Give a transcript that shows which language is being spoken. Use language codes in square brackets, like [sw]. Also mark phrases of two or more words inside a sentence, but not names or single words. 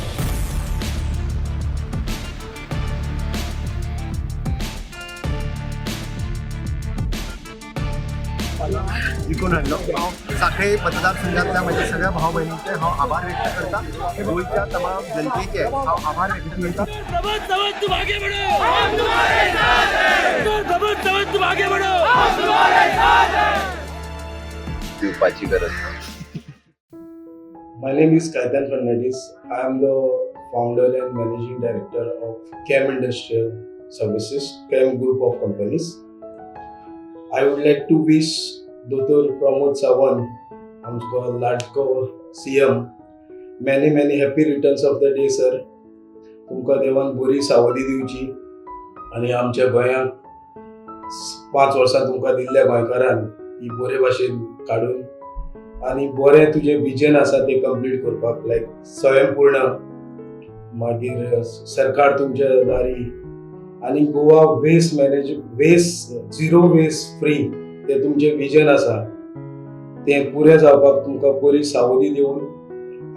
[kok] जिखून हाडलो। सांखळी मतदारसंघातल्या माझ्या सगळ्या भाव बहिणींचे हांव आभार व्यक्त करता। गोंयच्या तमाम जनतेचे हांव आभार व्यक्त करता। [hi] दबंग दबंग तुम आगे बढ़ो, हम तुम्हारे साथ हैं। दबंग दबंग तुम आगे बढ़ो, हम तुम्हारे साथ हैं। [kok] भिवपाची गरज ना। [en] My name is Kaitan Fernandez. I am the founder and managing director of CAM Industrial Services, CAM Group of Companies. I would like to wish Dr. Pramod Sawant, [kok] आमचो लाडको CM, [en] many happy returns of the day, sir. [kok] तुमकां देवान बरी सावधी दिवची आनी आमच्या गोंयांक 5 वर्सां तुमकां दिल्ल्या गोंयकारांक ती बरे भाशेन काडून आनी बरें तुजें विजन आसा तें कंप्लीट करपाक लायक स्वयंपूर्ण मागीर सरकार तुमच्या दारी आनी गोवा [en] waste zero waste free [kok] तें तुमचें विजन आसा तें पुरें जावपाक तुमकां बरी सावधी दिवन